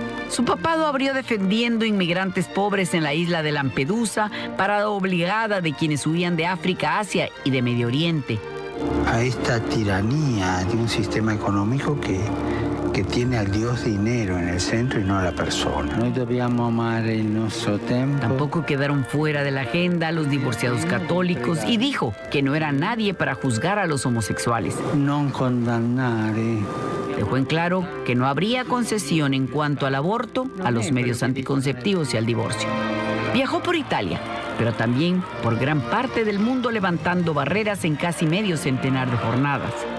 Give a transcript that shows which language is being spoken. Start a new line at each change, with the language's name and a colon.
Spanish: Su papado abrió defendiendo inmigrantes pobres en la isla de Lampedusa, parada obligada de quienes huían de África, Asia y de Medio Oriente. a esta tiranía de un sistema económico que tiene al Dios dinero en el centro y no a la persona.
Italian: Noi dobbiamo amare il nostro tempo.
Spanish: Tampoco quedaron fuera de la agenda los divorciados católicos y dijo que no era nadie para juzgar a los homosexuales.
Italian: Non condannare.
Spanish: Dejó en claro que no habría concesión en cuanto al aborto, a los medios anticonceptivos y al divorcio. Viajó por Italia, pero también por gran parte del mundo levantando barreras en casi medio centenar de jornadas.